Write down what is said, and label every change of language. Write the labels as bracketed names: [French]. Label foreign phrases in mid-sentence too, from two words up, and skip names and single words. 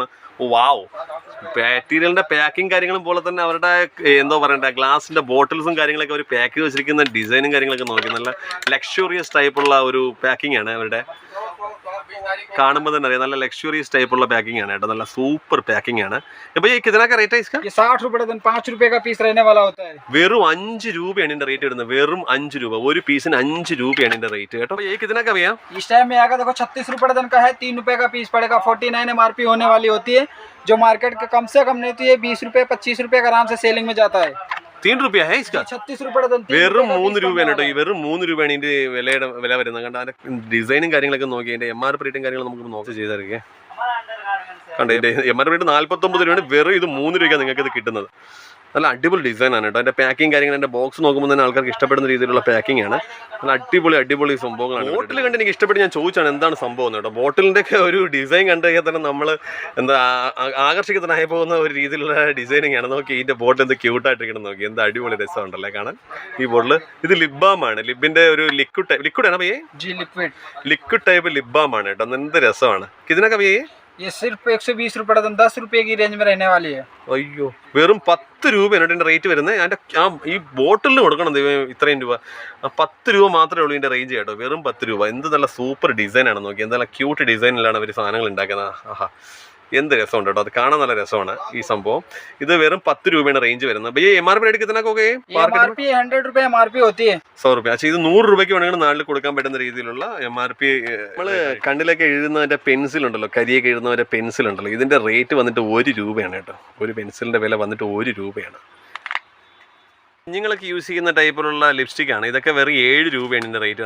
[Malayalam] വാവ്, മെറ്റീരിയലിന്റെ പാക്കിങ് കാര്യങ്ങളും പോലെ തന്നെ അവരുടെ എന്തോ പറയണ്ട ഗ്ലാസിന്റെ ബോട്ടിൽസും കാര്യങ്ങളൊക്കെ അവർ പാക്ക് ചെയ്ത് വെച്ചിരിക്കുന്ന ഡിസൈനും കാര്യങ്ങളൊക്കെ നോക്കി നല്ല ലക്ഷറിയസ് ടൈപ്പുള്ള ഒരു പാക്കിംഗ് ആണ് അവരുടെ. കാണുമ്പോൾ തന്നെ അറിയാം നല്ല ലക്ഷറിയസ് ടൈപ്പുള്ള പാക്കിംഗ് ആണ് കേട്ടോ. നല്ല സൂപ്പർ പാക്കിംഗ് ആണ്. ഇപ്പൊ ഈ കിതനൊക്കെ റേറ്റ് [Hindi] है इसका? 60 रुपए डजन 5 रुपए का पीस रहने वाला होता है. [Malayalam] വെറും 5 രൂപയാണ് ഇതിന്റെ റേറ്റ് വരുന്നത്. വെറും 5 രൂപ, ഒരു പീസിന് 5 രൂപയാണ് ഇതിന്റെ റേറ്റ് കേട്ടോ. [Hindi] ये कितना का भैया? इस टाइम में आएगा देखो 36 रुपए डजन का है, 3 रुपए का पीस पड़ेगा। 49 MRP होने वाली होती है, जो मार्केट के कम से कम नहीं तो ये 20 रुपए 25 रुपए का आराम से सेलिंग में जाता है. 3 रुपया है इसका? 36 रुपए डजन. [Malayalam] വെറും 3 രൂപയാണ് കേട്ടോ. ഈ വെറും 3 രൂപയാണ് ഇതിന്റെ വില വരുന്നത്. കണ്ട അതിന്റെ ഡിസൈനും കാര്യങ്ങളൊക്കെ നോക്കി അതിന്റെ MRP റേറ്റും കാര്യങ്ങളും നമുക്ക് നോക്കി ചെയ്തിരിക്കേ. കണ്ട ഇതിന്റെ MRP റേറ്റ് 49 രൂപയാണ്. വെറും ഇത് 3 രൂപയ്ക്കാണ് നിങ്ങൾക്ക് ഇത് കിട്ടുന്നത്. നല്ല അടിപൊളി ഡിസൈനാണ് കേട്ടോ. അതിന്റെ പാക്കിംഗ് കാര്യങ്ങൾ എൻ്റെ ബോക്സ് നോക്കുമ്പോൾ തന്നെ ആൾക്കാർക്ക് ഇഷ്ടപ്പെടുന്ന രീതിയിലുള്ള പാക്കിംഗ് ആണ്. നല്ല അടിപൊളി സംഭവങ്ങളാണ്. ബോട്ടിൽ കണ്ട് എനിക്ക് ഇഷ്ടപ്പെട്ട് ഞാൻ ചോദിച്ചാണ് എന്താണ് സംഭവം കേട്ടോ. ബോട്ടിലിൻ്റെ ഒക്കെ ഒരു ഡിസൈൻ കണ്ടു കഴിഞ്ഞാൽ തന്നെ നമ്മൾ എന്താ ആകർഷിക്കത്തനായി പോകുന്ന ഒരു രീതിയിലുള്ള ഡിസൈനിങ് ആണ്. നോക്കി ഇതിന്റെ ബോട്ടിൽ എന്ത് ക്യൂട്ടായിട്ടിരിക്കണം നോക്കി, എന്താ അടിപൊളി രസമുണ്ടല്ലേ കാണാൻ ഈ ബോട്ടിൽ. ഇത് ലിപ് ബാം ആണ്, ലിബിന്റെ ഒരു ലിക്വിഡ് ആണ് ഭയ്യേ. [Hindi] जी लिक्विड [Malayalam] ലിക്വിഡ് ടൈപ്പ് ലിപ് ബാം ആണ് കേട്ടോ. എന്ത് രസമാണ്. ഇതിനൊക്കെ ഭയ്യേ [Hindi] ये सिर्फ 120 रुपये, 10 रुपये की रेंज में रहने वाली है। [Malayalam] അയ്യോ, വെറും 10 രൂപയാണ് ഇതിൻ്റെ റേറ്റ് വരുന്നത്. അതിൻ്റെ ഈ ബോട്ടിലിന് കൊടുക്കണം ദൈവം ഇത്രയും രൂപ. 10 രൂപ മാത്രമേ ഉള്ളൂ ഇതിൻ്റെ റേഞ്ച് കേട്ടോ, വെറും 10 രൂപ. എന്ത് നല്ല സൂപ്പർ ഡിസൈനാണ് നോക്കി, എന്താ നല്ല ക്യൂട്ട് ഡിസൈനിലാണ് അവർ സാധനങ്ങൾ ഉണ്ടാക്കുന്നത്. ആഹാ, എന്ത് രസമുണ്ട് കേട്ടോ, അത് കാണാൻ നല്ല രസമാണ് ഈ സംഭവം. ഇത് വെറും 10 രൂപയാണ് റേഞ്ച് വരുന്നത്. ഭയ്യ MRP റേറ്റ് [Hindi] कितना हो गए? MRP 100 रुपये MRP होती है, [Malayalam] 100 രൂപ. പക്ഷേ ഇത് 100 രൂപയ്ക്ക് വേണമെങ്കിൽ നാട്ടിൽ കൊടുക്കാൻ പറ്റുന്ന രീതിയിലുള്ള MRP. നമ്മൾ കണ്ണിലൊക്കെ എഴുതുന്നതിൻ്റെ പെൻസിലുണ്ടല്ലോ, കരിയൊക്കെ എഴുതുന്നവരുടെ പെൻസിലുണ്ടല്ലോ, ഇതിൻ്റെ റേറ്റ് വന്നിട്ട് 1 രൂപയാണ് കേട്ടോ. ഒരു പെൻസിലിൻ്റെ വില വന്നിട്ട് 1 രൂപയാണ്. കുഞ്ഞുങ്ങളൊക്കെ യൂസ് ചെയ്യുന്ന ടൈപ്പിലുള്ള ലിപ്സ്റ്റിക്കാണ്. ഇതൊക്കെ വെറും 7 രൂപയാണ് ഇതിൻ്റെ റേറ്റ്.